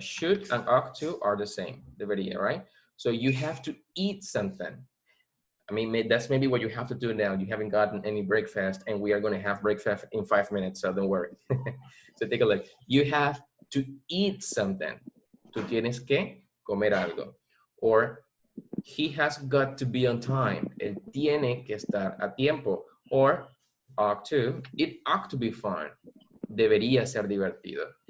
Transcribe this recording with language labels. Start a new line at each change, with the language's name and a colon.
English: Should and ought to are the same, debería, right? So you have to eat something. I mean, that's maybe what you have to do now. You haven't gotten any breakfast, and we are going to have breakfast in 5 minutes, so don't worry. So take a look. You have to eat something.
Spanish: Tú tienes que comer algo.
English: Or he has got to be on time.
Spanish: Él tiene que estar a tiempo.
English: Or ought to, it ought to be fun.
Spanish: Debería ser divertido.